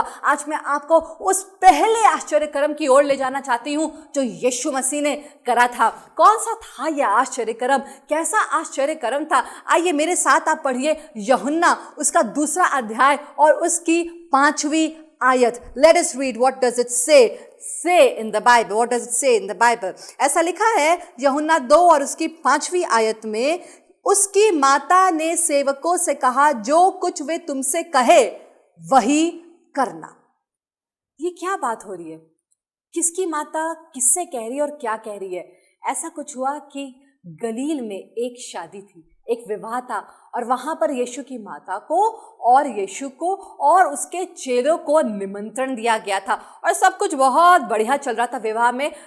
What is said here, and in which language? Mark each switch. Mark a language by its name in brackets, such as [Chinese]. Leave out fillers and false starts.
[Hindi] आज मैं आपको उस पहले आश्चर्यकर्म की ओर ले जाना चाहती हूँ जो यीशु मसीह ने करा था। कौन सा था यह आश्चर्यकर्म? कैसा आश्चर्यकर्म था? आइए मेरे साथ आप पढ़िए यूहन्ना उसका 2 अध्याय और उसकी 5वीं आयत। [English] Let us read what does it say in the Bible. What does it say in the Bible? [Hindi] ऐसा लिखा है यूहन्ना 2 और उसकी 5वीं आयत में, उसकी माता ने सेवकों से कहा जो कुछ वे तुमसे कहे वही करना। ये क्या बात हो रही है? किसकी माता किससे कह रही है और क्या कह रही है? ऐसा कुछ हुआ कि गलील में एक शादी थी, एक विवाह था, और वहां पर यीशु की माता को और यीशु को और उसके चेलों को निमंत्रण दिया गया था, और सब कुछ बहुत बढ़िया चल रहा था विवाह में।